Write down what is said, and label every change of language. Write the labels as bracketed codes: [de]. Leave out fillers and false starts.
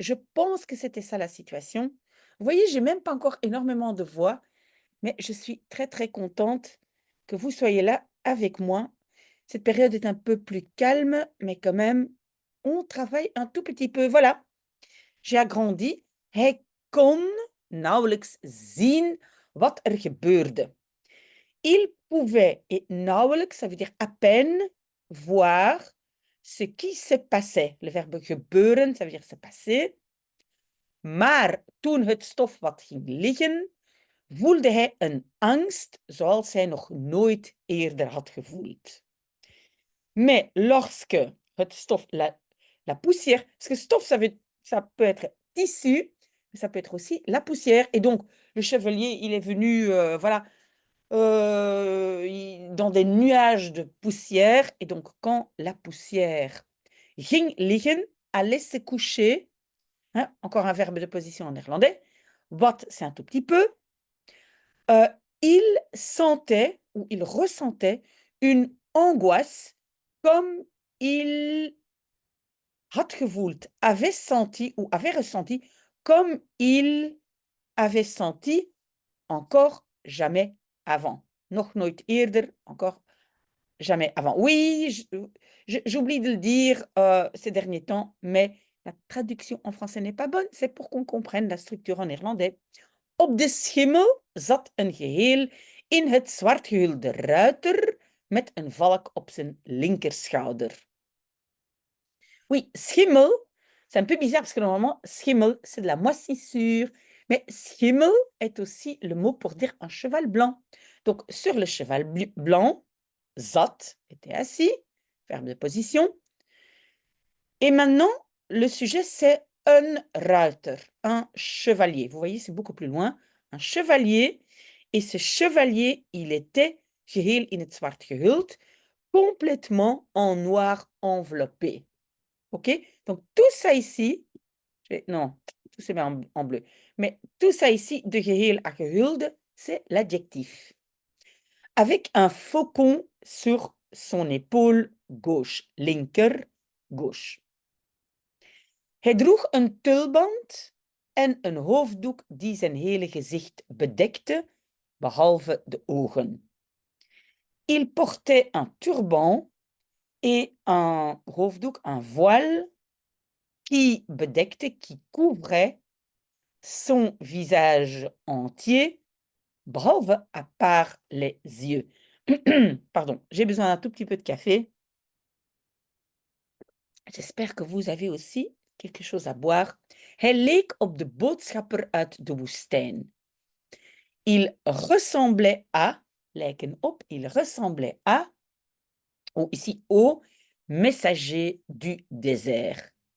[fr] Je pense que c'était ça la situation. Vous voyez, j'ai même pas encore énormément de voix, mais je suis très, très contente que vous soyez là avec moi. Cette période est un peu plus calme, mais quand même, on travaille un tout petit peu. Voilà, j'ai agrandi. [nl] Hij kon nauwelijks zien wat er gebeurde. [fr] Il pouvait, et nauwelijks, ça veut dire à peine, voir ce qui se passait. Le verbe gebeuren, ça veut dire se passer. [nl] Maar toen het stof wat ging liggen, voelde hij een angst zoals hij nog nooit eerder had gevoeld. [fr] Mais lorsque [nl] het stof, [fr] la poussière, parce que stof, ça peut être tissu, mais ça peut être aussi la poussière. Et donc, le chevalier, il est venu, voilà, dans des nuages de poussière. Et donc, quand la poussière [nl] ging liggen, [fr] allait se coucher, hein, encore un verbe de position en néerlandais, wat, c'est un tout petit peu, euh, il sentait ou il ressentait une angoisse comme il [nl] had gevoeld, [fr] avait senti ou avait ressenti comme il avait senti encore jamais avant. [nl] Nog nooit eerder, [fr] encore jamais avant. Oui, j'oublie de le dire ces derniers temps, mais la traduction en français n'est pas bonne. C'est pour qu'on comprenne la structure en néerlandais. [nl] Op de schimmel zat een geheel in het zwart gehulde ruiter met een valk op zijn linkerschouder. [fr] Oui, schimmel, c'est un peu bizarre parce que normalement, schimmel, c'est de la moisissure. Mais schimmel est aussi le mot pour dire un cheval blanc. Donc, sur le cheval blanc, zat était assis, verbe de position. Et maintenant, le sujet, c'est un ruiter, un chevalier. Vous voyez, c'est beaucoup plus loin. Un chevalier. Et ce chevalier, il était [nl] geheel in het zwart gehuld, [fr] complètement en noir enveloppé. OK? Donc, tout ça ici, non, tout c'est en bleu. Mais tout ça ici, de geheel à gehulde, c'est l'adjectif. Avec un faucon sur son épaule gauche, linker, gauche. [nl] Hij droeg een tulband en een hoofddoek die zijn hele gezicht bedekte, behalve de ogen. [fr] Il portait un turban et un hoofddoek, un voile, qui bedekte, qui couvrait son visage entier, behalve à part les yeux. Pardon, j'ai besoin d'un tout petit peu de café. J'espère que vous avez aussi quelque chose à boire. [nl] Hij leek op de boodschapper uit de woestijn. [fr] Il ressemblait à, [nl] lijken op, [fr] il ressemblait à, ou ici au, messager du désert.